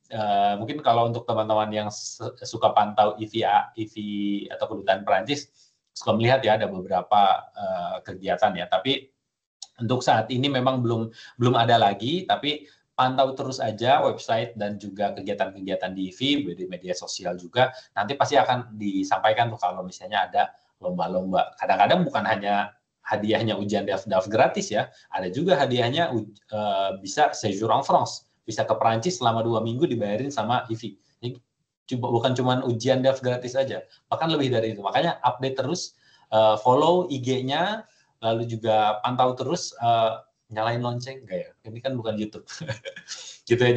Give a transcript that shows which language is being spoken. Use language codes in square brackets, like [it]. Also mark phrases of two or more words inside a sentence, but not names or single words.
[id] Mungkin kalau untuk teman-teman yang suka pantau IV atau Kedutaan Perancis, suka melihat ya ada beberapa kegiatan ya, tapi untuk saat ini memang belum ada lagi, tapi pantau terus aja website dan juga kegiatan-kegiatan di IV, di media sosial juga. Nanti pasti akan disampaikan tuh kalau misalnya ada lomba-lomba. Kadang-kadang bukan hanya hadiahnya ujian DAF gratis ya, ada juga hadiahnya bisa [fr] séjour en France, [id] bisa ke Perancis selama 2 minggu dibayarin sama IV. Jadi, bukan cuma ujian DAF gratis aja, bahkan lebih dari itu. Makanya update terus, follow IG-nya, lalu juga pantau terus, nyalain lonceng enggak ya? Ini kan bukan YouTube. Gitu ya.